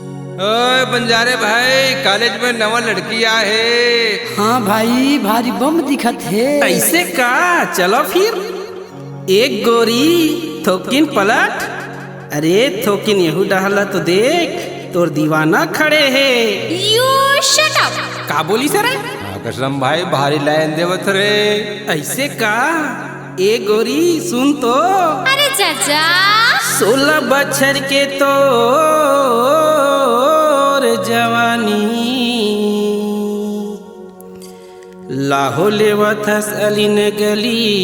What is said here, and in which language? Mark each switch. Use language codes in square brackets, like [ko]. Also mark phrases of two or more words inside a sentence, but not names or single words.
[hne] ओए बंजारे भाई, कॉलेज में नवा लड़की आहे। हाँ भाई, भारी बम दिखत है। ऐसे का? चलो फिर एक गोरी थोकिन पलट। अरे थोकिन यहू डहला तो देख, तोर दीवाना खड़े है। [en] You shut up! [hne] का बोली सर? कसम भाई, भारी लाइन देवत रे। ऐसे का? ए गोरी सुन तो। अरे चाचा 16 बछर के तो जवानी लाहो लेवथस अलिन गली।